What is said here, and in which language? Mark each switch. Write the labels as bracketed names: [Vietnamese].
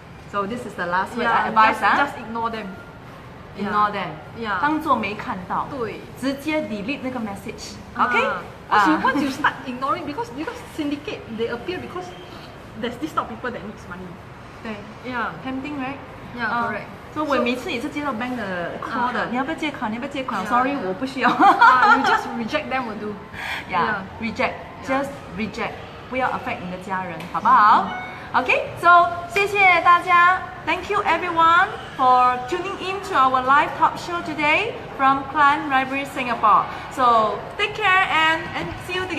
[English] So this is the last word I advise. Just ignore them. Ignore them. [Chinese] 当作没看到。对。直接 delete 那个 message. [English] Okay? Once you start ignoring, because syndicate, they appear because there's this type of people that needs money. 对。 Yeah. Tempting, right? Yeah, correct. [Chinese] 所以我每次也是接到 bank 的 call 的，你要不要借款？你要不要借款？Sorry， 我不需要。 [English] You just reject them will do. Yeah, reject. Just reject. [Chinese] 不要 affect 你的家人，好不好？ [English] Okay, so [Chinese] 谢谢大家. [English] Thank you everyone for tuning in to our live talk show today from Crime Library Singapore. So take care and see you again.